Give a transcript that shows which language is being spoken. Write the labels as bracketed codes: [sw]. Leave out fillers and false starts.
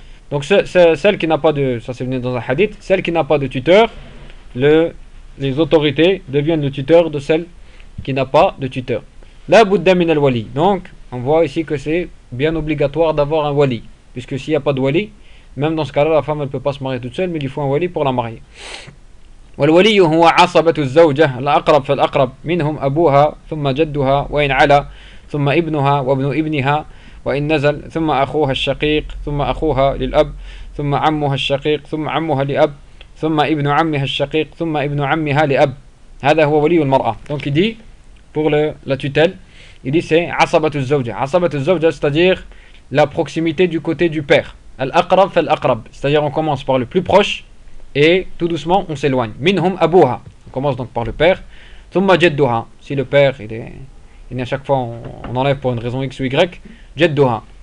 [fr] Donc celle qui n'a pas de, ça c'est venu dans un hadith, celle qui n'a pas de tuteur, les autorités deviennent le tuteur de celle qui n'a pas de tuteur. [ar] La budda min al-wali. [fr] Donc on voit ici que c'est bien obligatoire d'avoir un wali. Puisque s'il n'y a pas de wali, même dans ce cas-là, la femme ne peut pas se marier toute seule, mais il faut un wali pour la marier. [ar] والولي هو عصبة الزوجة الأقرب فالأقرب منهم أبوها ثم جدها وإن علا ثم ابنها وابن ابنها وإن نزل ثم أخوها الشقيق ثم أخوها للأب ثم عمها الشقيق ثم عمها لأب ثم ابن عمها الشقيق ثم ابن عمها لأب. هذا هو ولي المرأة. [fr] Donc il dit pour la tutelle, Il dit c'est Asabatul Zawja. Asabatul Zawja, c'est-à-dire la proximité du côté du père. [ar] Al-Aqrab fa al-Aqrab. [fr] C'est-à-dire on commence par le plus proche et tout doucement on s'éloigne. [ar] Minhum Abuha. [fr] On commence donc par le père. [ar] Thumma Jedduha. [fr] Si le père, il est à chaque fois, on enlève pour une raison X ou Y. Jedduha.